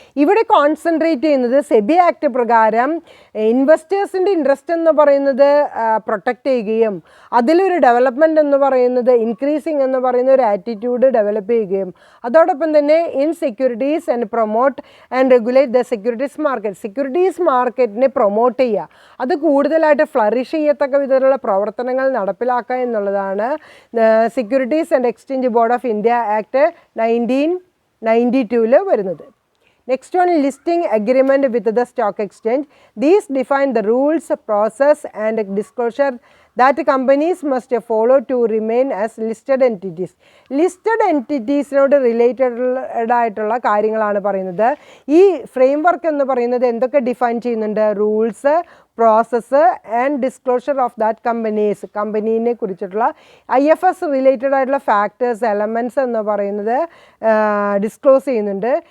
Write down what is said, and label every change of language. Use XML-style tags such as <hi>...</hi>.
<ml>ഇവിടെ കോൺസെൻട്രേറ്റ് ചെയ്യുന്നത് സെബി ആക്ട് പ്രകാരം ഇൻവെസ്റ്റേഴ്സിൻ്റെ ഇൻട്രസ്റ്റ് എന്ന് പറയുന്നത് പ്രൊട്ടക്റ്റ് ചെയ്യുകയും അതിലൊരു ഡെവലപ്മെൻറ്റ് എന്ന് പറയുന്നത് ഇൻക്രീസിങ് എന്ന് പറയുന്ന ഒരു ആറ്റിറ്റ്യൂഡ് ഡെവലപ്പ് ചെയ്യുകയും അതോടൊപ്പം തന്നെ</ml> <en>in securities and promote and regulate the securities market,</en> <ml>securities മാർക്കറ്റിനെ പ്രൊമോട്ട് ചെയ്യുക, അത് കൂടുതലായിട്ട് ഫ്ലറിഷ് ചെയ്യത്തക്ക വിധത്തിലുള്ള പ്രവർത്തനങ്ങൾ നടപ്പിലാക്കുക എന്നുള്ളതാണ് securities and exchange board of India act 1992 വരുന്നത്.</ml> <en>Next one, listing agreement with the stock exchange. These define the rules, process and disclosure that companies must follow to remain as listed entities.</en> <ml>Listed entities നോട് related ആയിട്ടുള്ള കാര്യങ്ങളാണ് പറയുന്നത്. ഈ frame work എന്ന് പറയുന്നത് എന്തൊക്കെ define ചെയ്യുന്നുണ്ട്?</ml> <en>rules, process and disclosure of that</en> <ml>കമ്പനീനെ കുറിച്ചിട്ടുള്ള IFS റിലേറ്റഡ് ആയിട്ടുള്ള ഫാക്ടേഴ്സ്, എലമെൻറ്റ്സ് എന്ന് പറയുന്നത് ഡിസ്ക്ലോസ് ചെയ്യുന്നുണ്ട്.</ml>